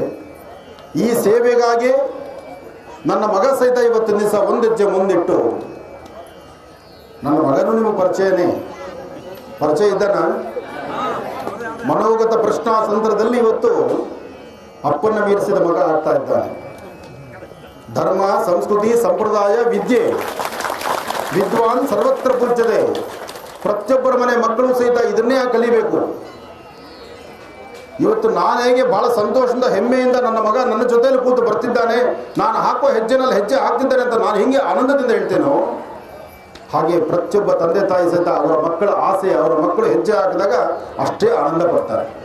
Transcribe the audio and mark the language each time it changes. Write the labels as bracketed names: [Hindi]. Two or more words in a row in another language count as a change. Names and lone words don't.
[Kannada] ಈ ಸೇವೆಗಾಗಿ ನನ್ನ ಮಗ ಸಹಿತ ಇವತ್ತಿನ ದಿವಸ 1 ಹೆಜ್ಜೆ ಮುಂದಿಟ್ಟು, ನನ್ನ ಮಗನೂ ನಿಮಗೆ ಪರಿಚಯ ಇದ್ದಾನ. ಮನೋಗತ ಪ್ರಶ್ನಾ ಸಂದರ್ಭದಲ್ಲಿ ಇವತ್ತು ಅಪ್ಪನ್ನ ಮೀರಿಸಿದ ಮಗ ಆಗ್ತಾ ಇದ್ದಾನೆ. ಧರ್ಮ, ಸಂಸ್ಕೃತಿ, ಸಂಪ್ರದಾಯ, ವಿದ್ಯೆ, [Sanskrit] ವಿದ್ವಾನ್ ಸರ್ವತ್ರ ಪೂಜ್ಯತೆ. [Kannada] ಪ್ರತಿಯೊಬ್ಬರ ಮನೆ ಮಕ್ಕಳು ಸಹಿತ ಇದನ್ನೇ ಕಲಿಬೇಕು. ಇವತ್ತು ನಾನು ಹೇಗೆ ಬಹಳ ಸಂತೋಷದಿಂದ ಹೆಮ್ಮೆಯಿಂದ ನನ್ನ ಮಗ ನನ್ನ ಜೊತೆಯಲ್ಲಿ ಕೂತು ಬರ್ತಿದ್ದಾನೆ, ನಾನು ಹಾಕುವ ಹೆಜ್ಜೆನಲ್ಲಿ ಹೆಜ್ಜೆ ಹಾಕ್ತಿದ್ದಾನೆ ಅಂತ ನಾನು ಹಿಂಗೆ ಆನಂದದಿಂದ ಹೇಳ್ತೇನೋ, ಹಾಗೆ ಪ್ರತಿಯೊಬ್ಬ ತಂದೆ ತಾಯಿ ಸಹಿತ ಅವರ ಮಕ್ಕಳ ಆಸೆ, ಅವರ ಮಕ್ಕಳು ಹೆಜ್ಜೆ ಹಾಕಿದಾಗ ಅಷ್ಟೇ ಆನಂದ ಪಡ್ತಾರೆ.